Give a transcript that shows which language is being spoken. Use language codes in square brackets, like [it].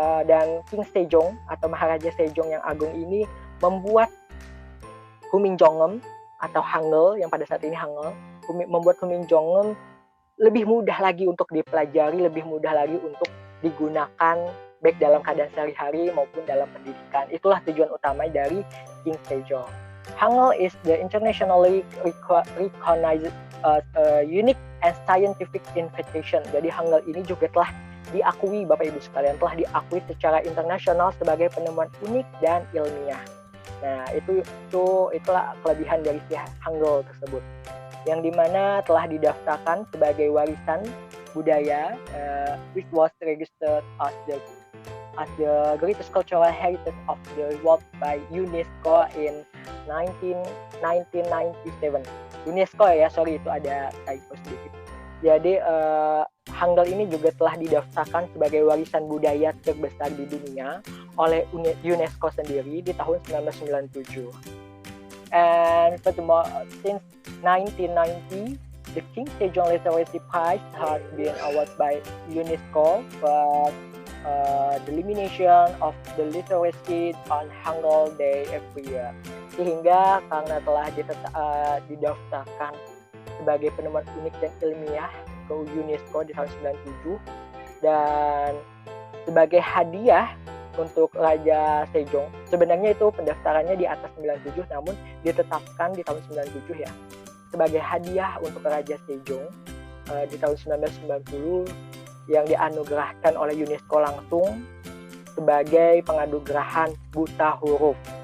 [id] Dan King Sejong atau Maharaja Sejong yang agung ini membuat Huminjeongeum atau Hangul yang pada saat ini Hangul membuat Huminjongem lebih mudah lagi untuk dipelajari, lebih mudah lagi untuk digunakan baik dalam keadaan sehari-hari maupun dalam pendidikan. Itulah tujuan utama dari King Sejong. [en] Hangul is the internationally recognized unique and scientific invention. [id] Jadi Hangul ini juga telah diakui, Bapak Ibu sekalian, telah diakui secara internasional sebagai penemuan unik dan ilmiah. Nah, itulah kelebihan dari si Hangul tersebut, yang dimana telah didaftarkan sebagai warisan budaya, [en] which was registered as the greatest cultural heritage of the world by UNESCO in 1997. [id] UNESCO ya, sorry itu ada typo sedikit. Jadi Hangul ini juga telah didaftarkan sebagai warisan budaya terbesar di dunia oleh UNESCO sendiri di tahun 1997. [en] And furthermore, since 1990, the King Sejong Literacy Prize has been awarded by UNESCO for the elimination of the literacy on Hangul Day every year. [id] Sehingga karena telah didaftarkan sebagai penemuan unik dan ilmiah ke UNESCO di tahun 97, dan sebagai hadiah untuk Raja Sejong, sebenarnya itu pendaftarannya di atas 97 namun ditetapkan di tahun 97 ya, sebagai hadiah untuk Raja Sejong di tahun 1990 yang dianugerahkan oleh UNESCO langsung sebagai penganugerahan buta huruf.